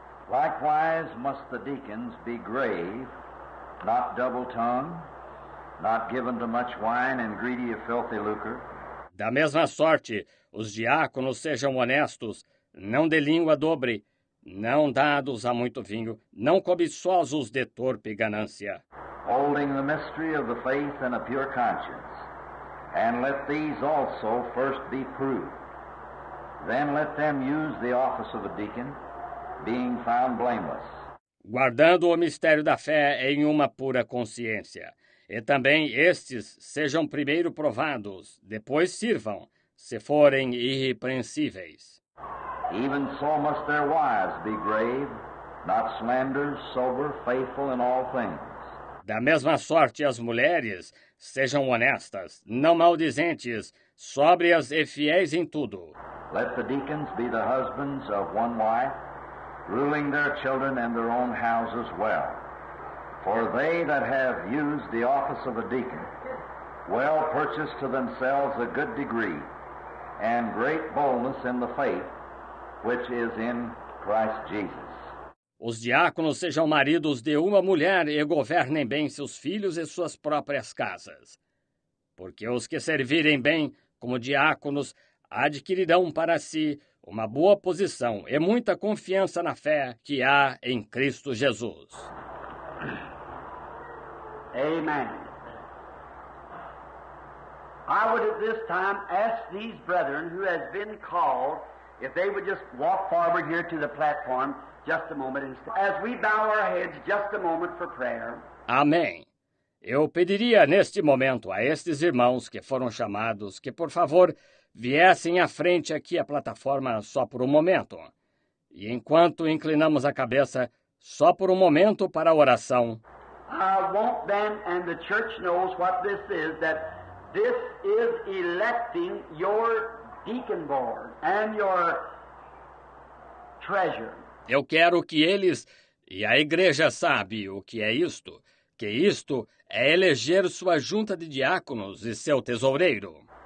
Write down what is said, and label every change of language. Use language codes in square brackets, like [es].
[en] Likewise must the deacons be grave, not double-tongued, not given to much wine and greedy of filthy lucre. [pt] Da mesma sorte, os diáconos sejam honestos, não de língua dobre, não dados a muito vinho, não cobiçosos de torpe ganância, [en] holding the mystery of the faith in a pure conscience. And let these also first be proved. Then let them use the office of a deacon, being found blameless. [pt] guardando o mistério da fé em uma pura consciência. E também estes sejam primeiro provados, depois sirvam, se forem irrepreensíveis. [en] Even so must their wives be grave, not slanderers, sober, faithful in all things. [pt] Da mesma sorte as mulheres sejam honestas, não maldizentes, sóbrias e fiéis em tudo. [en] Let the deacons be the husbands of one wife, ruling their children and their own houses well. For they that have used the office of a deacon well purchase to themselves a good degree and great boldness in the faith which is in Christ Jesus. [pt] Os diáconos sejam maridos de uma mulher e governem bem seus filhos e suas próprias casas. Porque os que servirem bem como diáconos adquirirão para si uma boa posição e muita confiança na fé que há em Cristo Jesus. [en] Amen. I would at this time ask these brethren who has been called if they would just walk forward here to the platform just a moment as we bow our heads just a moment for prayer. [pt] Amém. Eu pediria neste momento a estes irmãos que foram chamados que, por favor, viessem à frente aqui à plataforma só por um momento. E enquanto inclinamos a cabeça, só por um momento para a oração. [en] I want them, and the church knows what this is, that this is electing your deacon board and your treasure. [pt] Eu quero que eles, e a igreja sabe o que é isto, que isto é eleger sua junta de diáconos e seu tesoureiro.